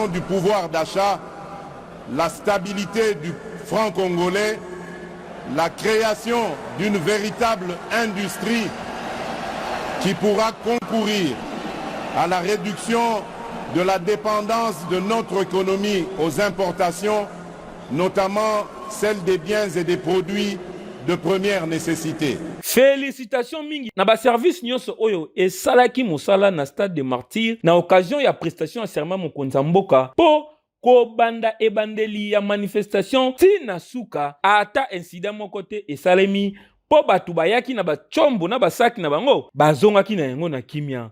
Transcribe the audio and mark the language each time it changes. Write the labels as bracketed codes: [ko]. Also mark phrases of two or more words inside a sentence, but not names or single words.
[fr] du pouvoir d'achat, la stabilité du franc congolais, la création d'une véritable industrie qui pourra concourir à la réduction de la dépendance de notre économie aux importations, notamment celle des biens et des produits de première nécessité. [ln] Félicitations mingi na ba service nyonso oyo et salaki musala na stade de martyr na occasion ya prestation ya serment mokonzi mboka po ko banda ebandeli ya manifestation tina suka ata incident moko te esalemi po batu bayaki na bachombo na basaki na bango bazongaki na yango na kimia.